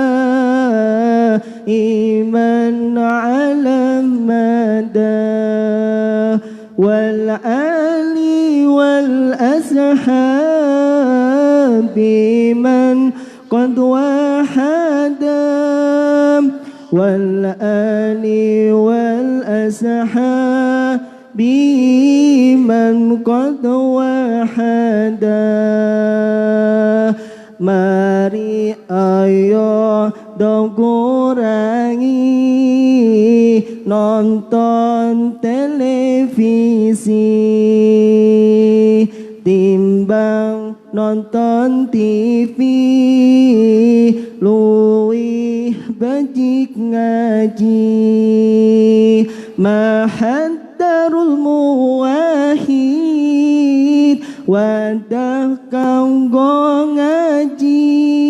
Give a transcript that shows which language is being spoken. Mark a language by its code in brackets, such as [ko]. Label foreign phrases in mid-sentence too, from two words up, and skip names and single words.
[ar] دائما على مدى والآل والأصحاب من قد وحدا والآل والأصحاب من قد وحدا [id] mari ayo dong kurangi nonton televisi [jv] timbang nonton TV luwih bajik ngaji mahaddarul muwahhid wadah kanggo ngaji